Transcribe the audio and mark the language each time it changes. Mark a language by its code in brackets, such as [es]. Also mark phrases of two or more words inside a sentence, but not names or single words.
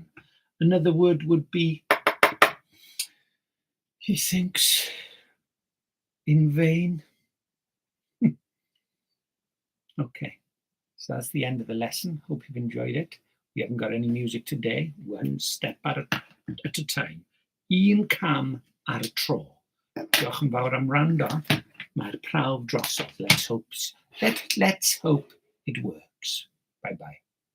[en] Another word would be, he thinks, in vain. Okay, so that's the end of the lesson. Hope you've enjoyed it. We haven't got any music today. One step at a time. [cy] Un cam ar y tro. Diolch yn fawr am wrando. Mae'r prawf drosodd. [en] Let's hope it works. Bye-bye.